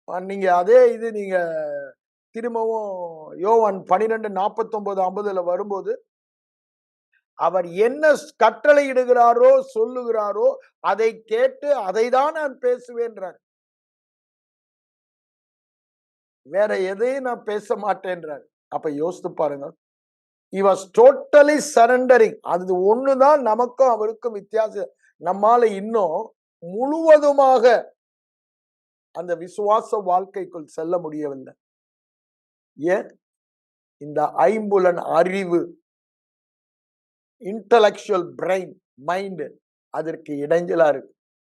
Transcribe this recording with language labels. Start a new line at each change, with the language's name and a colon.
Tamil: நீங்க அதே இது நீங்க திரும்பவும் யோவான் 12:49-50 வரும்போது, அவர் என்ன கட்டளை இடுகிறாரோ சொல்லுகிறாரோ அதை கேட்டு அதை தான் நான் பேசுவேன்றார். வேற எதையும் நான் பேச மாட்டேன்றார். அப்ப யோசித்து பாருங்க,
English: he was totally surrendering.
Tamil: அது ஒண்ணுதான் நமக்கும் அவருக்கும் வித்தியாசம். நம்மால இன்னும் முழுவதுமாக அந்த விசுவாச வாழ்க்கைக்குள் செல்ல முடியவில்லை. ஏன்? இந்த ஐம்புலன் அறிவு, இன்டலெக்சுவல் பிரெயின், மைண்ட் அதற்கு இடைஞ்சலா இருக்கு.